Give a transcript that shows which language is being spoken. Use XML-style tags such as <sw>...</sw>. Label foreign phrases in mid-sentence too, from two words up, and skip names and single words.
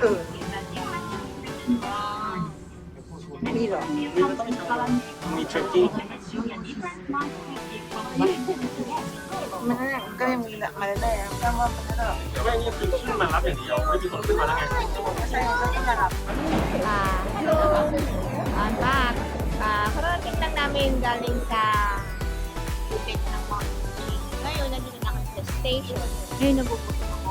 <th>นี่เหรอ มันต้องมีเทรคกิ้ง มันก็ยังมีแบบมาได้แล้วแต่ว่ามันก็ ไม่นี่คือขึ้นมารับอย่างเดียวไม่มีคนขึ้นมาแล้วไง ใช่ก็ต้องระดับ</th> <en>On back.</en> <tl>Karating lang namin galing sa Phuket ng Mount Fuji. Ngayon, nandito na kami sa station. Ngayon, nagugutom ako.</tl>